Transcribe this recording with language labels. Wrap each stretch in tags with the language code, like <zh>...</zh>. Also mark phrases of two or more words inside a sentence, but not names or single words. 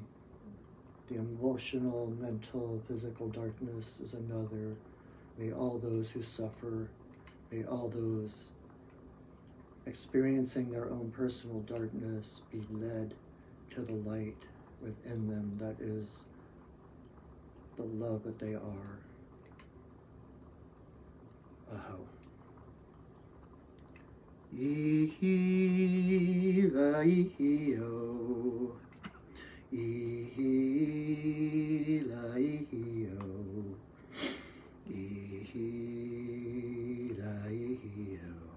<en>The emotional, mental, physical darkness is another. May all those who suffer, may all those experiencing their own personal darkness be led to the light within them that is the love that they are. Aho. Ihi-la-ihi-o. Ihi-la-ihi-o. Ihi-la-ihi-o.</en>